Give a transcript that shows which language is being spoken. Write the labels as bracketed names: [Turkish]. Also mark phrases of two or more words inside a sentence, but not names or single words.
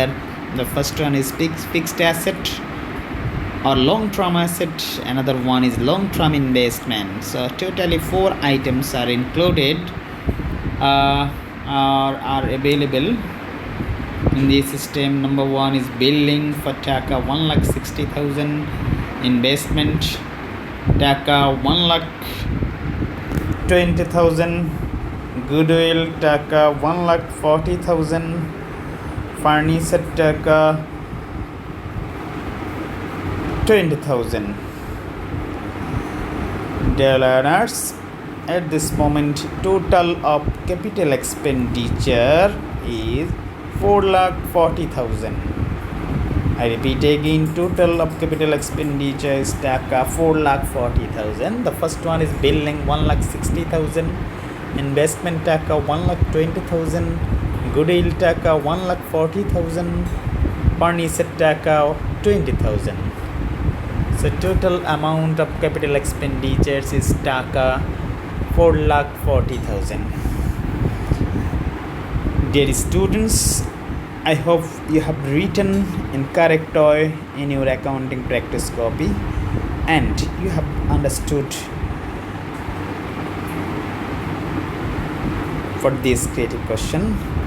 [English] The first one is fixed asset or long-term asset, another one is long-term investment. So totally four items are included are available in this system. Number one is building for taka 1,60,000, investment taka 1,20,000, goodwill taka 1,40,000, furniture taka 20,000. Dear learners, at this moment total of capital expenditure is 4,40,000. I repeat again, total of capital expenditure is taka 4,40,000. The first one is building 1,60,000, investment taka 1,20,000, goodwill taka 1,40,000, furniture taka 20,000. So total amount of capital expenditures is taka 4,40,000. Dear students, I hope you have written in correct way in your accounting practice copy and you have understood for this creative question.